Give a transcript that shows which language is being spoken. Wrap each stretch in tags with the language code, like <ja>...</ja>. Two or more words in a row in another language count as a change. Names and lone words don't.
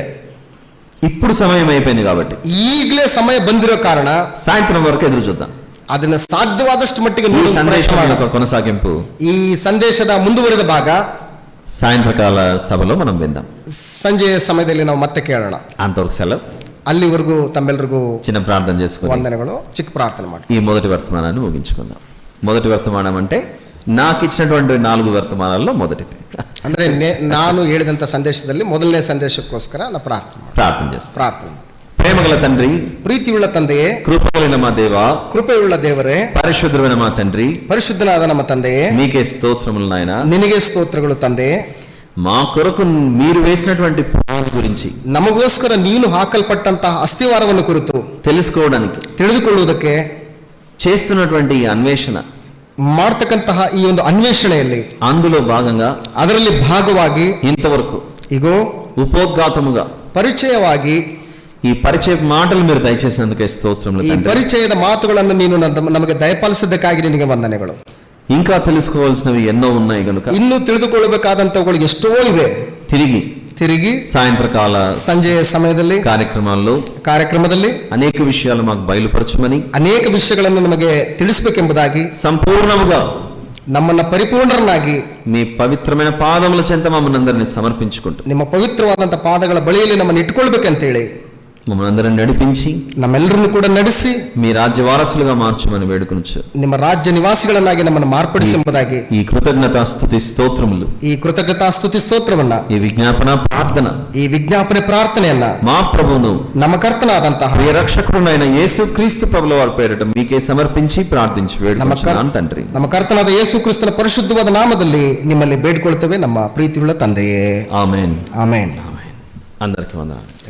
<te>ఇప్పుడు సమయం అయిపోయింది కాబట్టి</te> <kn>ಈಗಲೇ ಸಮಯ ಬಂದಿರೋ ಕಾರಣ</kn> <te>సాయంత్రం వరకు ఎదురు చూద్దాం.</te> <kn>ಅದನ್ನ ಸಾಧ್ಯವಾದಷ್ಟು ಮಟ್ಟಿಗೆ</kn> <te>ఈ</te> <kn>ನೋಡಲು</kn> <te>సందేశం</te> <kn>ಪ್ರಯತ್ನ</kn> <te>యొక్క</te> <kn>ಮಾಡೋಣ.</kn> <te>కొనసాగింపు</te> <kn>ಈ ಸಂದೇಶದ ಮುಂದುವರೆದ ಭಾಗ</kn> <te>సాయంత్రకాల సభలో మనం విందాం.</te> <kn>ಸಂಜೆಯ ಸಮಯದಲ್ಲಿ ನಾವು ಮತ್ತೆ ಕೇಳೋಣ.</kn> <te>అంతవరకు సెలవు.</te> <kn>ಅಲ್ಲಿವರೆಗೂ ತಮ್ಮೆಲ್ಲರಿಗೂ</kn> <te>చిన్న ప్రార్థన చేసుకుని</te> <kn>ವಂದನೆಗಳು. ಚಿಕ್ಕ ಪ್ರಾರ್ಥನೆ ಮಾಡಿ</kn> <te>ఈ మొదటి వర్తమానాన్ని ముగించుకుందాం. మొదటి వర్తమానం అంటే నాకు ఇచ్చినటువంటి 4 వర్తమానాల్లో మొదటిది.</te> <kn>ಅಂದ್ರೆ ನಾನು ಹೇಳಿದಂತ ಸಂದೇಶದಲ್ಲಿ ಮೊದಲನೇ ಸಂದೇಶಕ್ಕೋಸ್ಕರ ನಾನು</kn> <te>ప్రార్థన చేసుకుందాం.</te> <kn>ಪ್ರಾರ್ಥನೆ.</kn> <te>ప్రేమగల తండ్రి,</te> <kn>ಪ್ರೀತಿಯುಳ್ಳ ತಂದೆಯೇ,</kn> <te>కృపగలిగిన మా దేవ,</te> <kn>ಕೃಪೆಯುಳ್ಳ ದೇವರೇ,</kn> <te>పరిశుద్ధమైన మా తండ్రి,</te> <kn>ಪರಿಶುದ್ಧನಾದ ನಮ್ಮ ತಂದೆಯೇ,</kn> <te>మీకే స్తోత్రములు నాయన.</te> <kn>ನಿನಗೆ ಸ್ತೋತ್ರಗಳು ತಂದೆಯೇ.</kn> <te>మా కొరకు మీరు వేసినటువంటి పునాది గురించి</te> <kn>ನಮಗೋಸ್ಕರ ನೀನು ಹಾಕಲ್ಪಟ್ಟಂತಹ ಅಸ್ಥಿವಾರವನ್ನು ಕುರಿತು</kn> <te>తెలుసుకోవడానికి</te> <kn>ತಿಳಿದುಕೊಳ್ಳುವುದಕ್ಕೆ</kn> <te>చేస్తున్నటువంటి ఈ అన్వేషణ,</te> <kn>ಮಾಡ್ತಕ್ಕಂತಹ ಈ ಒಂದು ಅನ್ವೇಷಣೆಯಲ್ಲಿ</kn> <te>అందులో భాగంగా</te> <kn>ಅದರಲ್ಲಿ ಭಾಗವಾಗಿ</kn> <te>ఇంతవరకు</te> <kn>ಈಗೋ</kn> <te>ఉపోద్ఘాతముగా</te> <kn>ಪರಿಚಯವಾಗಿ</kn> <te>ఈ పరిచయ మాటలు మీరు దయచేసినందుకే స్తోత్రములు</te> <kn>ಈ</kn> <te>తండ్రి.</te> <kn>ಪರಿಚಯದ ಮಾತುಗಳನ್ನು ನೀನು ನಮಗೆ ದಯಪಾಲಿಸಿದ್ದಕ್ಕಾಗಿ ನಿನಗೆ ವಂದನೆಗಳು.</kn> <te>ఇంకా తెలుసుకోవాల్సినవి ఎన్నో ఉన్నాయి కనుక</te> <kn>ಇನ್ನೂ ತಿಳಿದುಕೊಳ್ಳಬೇಕಾದಂತವುಗಳು ಎಷ್ಟೋ ಇವೆ. ತಿರುಗಿ</kn> <te>సాయంత్రకాల</te> <kn>ಸಂಜೆಯ ಸಮಯದಲ್ಲಿ ಕಾರ್ಯಕ್ರಮದಲ್ಲಿ</kn> <te>అనేక విషయాలు మాకు బయలుపరచమని,</te> <kn>ಅನೇಕ ವಿಷಯಗಳನ್ನು ನಮಗೆ ತಿಳಿಸಬೇಕೆಂಬುದಾಗಿ,</kn> <te>సంపూర్ణముగా</te> <kn>ನಮ್ಮನ್ನ ಪರಿಪೂರ್ಣರನ್ನಾಗಿ</kn> <te>మీ పవిత్రమైన పాదముల చెంత మమ్మల్ని అందరినీ సమర్పించుకుంటూ</te> <kn>ನಿಮ್ಮ ಪವಿತ್ರವಾದಂತ ಪಾದಗಳ ಬಳಿಯಲ್ಲಿ ನಮ್ಮನ್ನು ಇಟ್ಕೊಳ್ಬೇಕಂತೇಳಿ</kn> <te>మమ్మల్ని అందరిని నడిపించి</te> <kn>ನಮ್ಮೆಲ್ಲರನ್ನು ಕೂಡ ನಡೆಸಿ</kn> <te>మీ రాజ్య వారసులుగా మార్చమని వేడుకొనొచ్చు.</te> <kn>ನಿಮ್ಮ ರಾಜ್ಯ ನಿವಾಸಿಗಳನ್ನಾಗಿ ನಮ್ಮನ್ನು ಮಾರ್ಪಡಿಸಿ ಎಂಬುದಾಗಿ</kn> <te>ఈ కృతజ్ఞతా స్తుతి స్తోత్రములు,</te> <kn>ಈ ಕೃತಜ್ಞತಾ ಸ್ತುತಿ ಸ್ತೋತ್ರವನ್ನ,</kn> <te>ఈ విజ్ఞాపన ప్రార్థన</te> <kn>ಈ ವಿಜ್ಞಾಪನೆ ಪ್ರಾರ್ಥನೆಯನ್ನ</kn> <te>మా ప్రభువును</te> <kn>ನಮ್ಮ ಕರ್ತನಾದಂತಹ</kn> <te>ప్రియ రక్షకుడునైన యేసుక్రీస్తు ప్రభుల వారి పేరిట మీకే సమర్పించి ప్రార్థించి వేడుకొంచున్నాను తండ్రి.</te> <kn>ನಮ್ಮ ಕರ್ತನಾದ ಯೇಸು ಕ್ರಿಸ್ತನ ಪರಿಶುದ್ಧವಾದ ನಾಮದಲ್ಲಿ ನಿಮ್ಮಲ್ಲಿ ಬೇಡಿಕೊಳ್ತೇವೆ ನಮ್ಮ ಪ್ರೀತಿಯುಳ್ಳ ತಂದೆಯೇ.</kn> <te>ఆమేన్.</te> <kn>ಆಮೆನ್.</kn> <te>అందరికీ వందనాలు.</te>